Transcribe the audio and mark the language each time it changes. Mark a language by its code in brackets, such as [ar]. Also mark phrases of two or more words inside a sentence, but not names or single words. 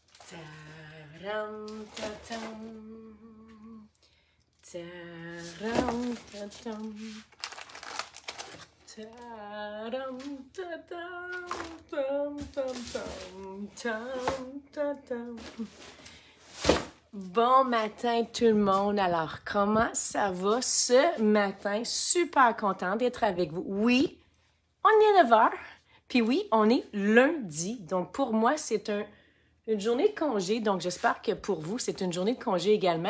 [fr] Taram, tatam. Taram, tatam. Taram, tatam. Tam, tam, tam. Tam, tatam. Bon matin tout le monde. Alors, comment ça va ce matin? Super contente d'être avec vous. Oui, on est 9 h. Puis oui, on est lundi. Donc, pour moi, c'est une journée de congé. Donc, j'espère que pour vous, c'est une journée de congé également.